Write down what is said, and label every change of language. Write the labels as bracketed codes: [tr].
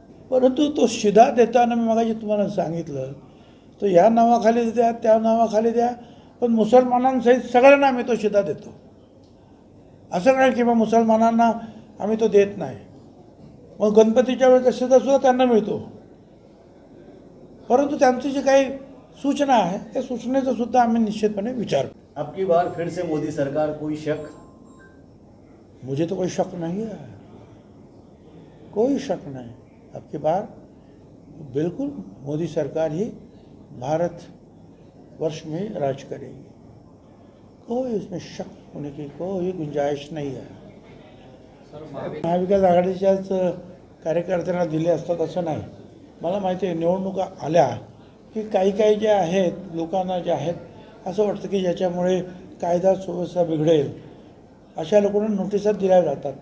[mr] परंतु तो शिधा देताना मी मगाशी तुम्हाला सांगितलं, तो या नावाखाली द्या त्या नावाखाली द्या, पण मुसलमानांसहित सगळ्यांना आम्ही तो शिधा देतो. असं नाही की मग मुसलमानांना आम्ही तो देत नाही. मग गणपतीच्या वेळेचा शिधा सुद्धा त्यांना मिळतो. परंतु त्यांची जी काही सूचना आहे त्या सूचनेचा सुद्धा आम्ही निश्चितपणे विचार करू. [hi] आपकी बार फिर से मोदी सरकार, कोई शक? मुझे तो कोई शक नहीं है, कोई शक नहीं. अब की बार बिल्कुल मोदी सरकार ही भारत वर्ष में राज करेगी. कोई इसमें शक होने की कोई गुंजाइश नहीं है. [mr] महाविकास आघाडीच्याच कार्यकर्त्यांना दिले असतात असं नाही. मला माहिती आहे निवडणुका आल्या की काही काही जे आहेत लोकांना जे आहेत असं वाटतं की ज्याच्यामुळे कायदा सुव्यवस्था बिघडेल अशा लोकांना नोटिसा दिल्या जातात.